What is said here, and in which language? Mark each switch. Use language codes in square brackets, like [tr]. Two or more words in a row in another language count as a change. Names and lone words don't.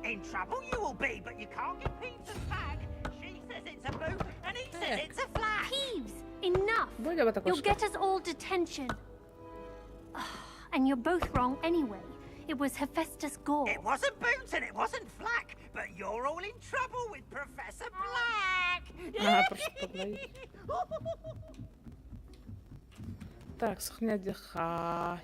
[en] In trouble you will be, but you can't give Peeves a flag. She says it's a boot, and he says it's a flag. Peeves, enough. You'll get us all detention. And you're both wrong anyway. It was Hephaestus Gore. It wasn't Boots and it wasn't Flack, but you're all in trouble with Professor Black. [ru] Так, сохранять дыха.